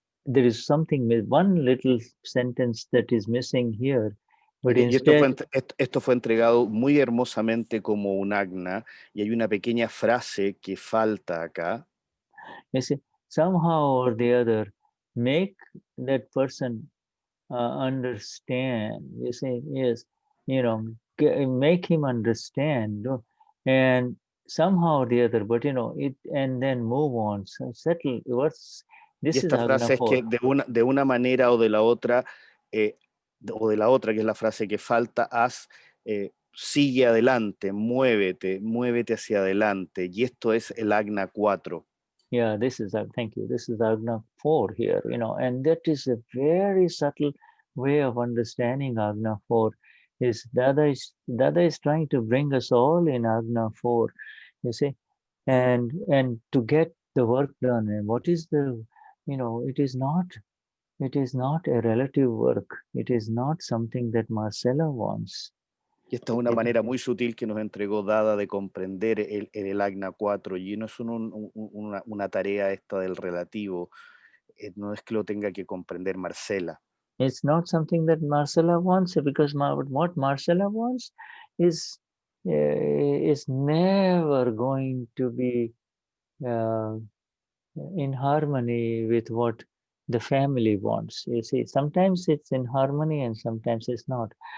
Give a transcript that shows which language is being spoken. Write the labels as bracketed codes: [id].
[en] There is something, one little sentence that is missing here, but [es] Y [en] instead, [es] esto fue entregado muy hermosamente como un agna, y hay una pequeña frase que falta acá. [en] you see, somehow or the other, make that person understand. You see, yes, make him understand, and somehow or the other, but it, and then move on. So settle. This [es] Y [en] is [es] esta frase es que de una manera o de la otra, que es la frase que falta, sigue adelante, muévete hacia adelante. Y esto es el Agna 4. [en] Yeah, thank you. This is Agna 4 here, and that is a very subtle way of understanding Agna 4. Dada is trying to bring us all in Agna 4, you see, and to get the work done. And what is it is not a relative work. It is not something that Marcela wants. [es] Y esta es una manera muy sutil que nos entregó Dada de comprender el Agna 4, y no es una tarea esta del relativo, no es que lo tenga que comprender Marcela. [en] It's not something that Marcela wants, because what Marcela wants is never going to be in harmony with what the family wants. You see, sometimes it's in harmony and sometimes it's not.